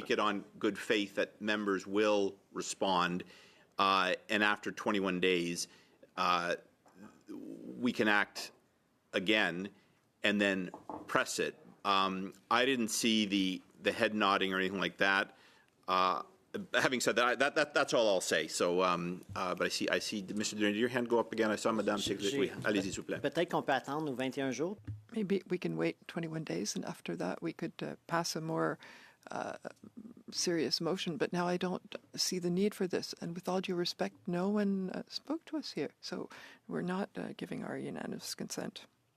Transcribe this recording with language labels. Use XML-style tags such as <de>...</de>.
<en>take it on good faith that members will respond, and after 21 days, we can act again and then press it. I didn't see the head nodding or anything like that. Having said that, that's all I'll say. So, but I see, Mr. Durnay, did your hand go up again? I saw</en> <fr>Madame Secrétaire. Oui, allez-y, s'il vous plaît. Peut-être qu'on peut attendre nos 21 jours.</fr> <en>Maybe we can wait 21 days, and after that we could pass a more serious motion. But now I don't see the need for this. And with all due respect, no one spoke to us here. So we're not giving our unanimous consent.</en>